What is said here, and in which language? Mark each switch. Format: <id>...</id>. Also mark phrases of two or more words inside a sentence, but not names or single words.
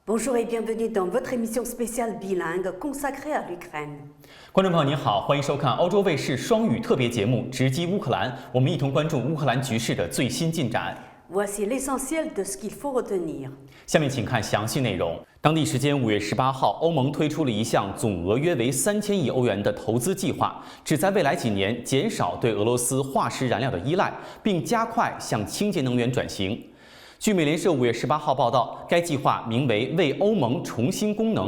<fr>Bonjour et bienvenue dans votre émission spéciale bilingue consacrée à l'Ukraine.</fr> <zh>观众朋友您好，欢迎收看欧洲卫视双语特别节目《直击乌克兰》，我们一同关注乌克兰局势的最新进展。</zh> <fr>Voici l'essentiel de ce qu'il faut retenir.</fr> <zh>下面请看详细内容。当地时间5月18号，欧盟推出了一项总额约为3000亿欧元的投资计划，旨在未来几年减少对俄罗斯化石燃料的依赖，并加快向清洁能源转型。据美联社5月18号报道，该计划名为“为欧盟重新功能”。</zh>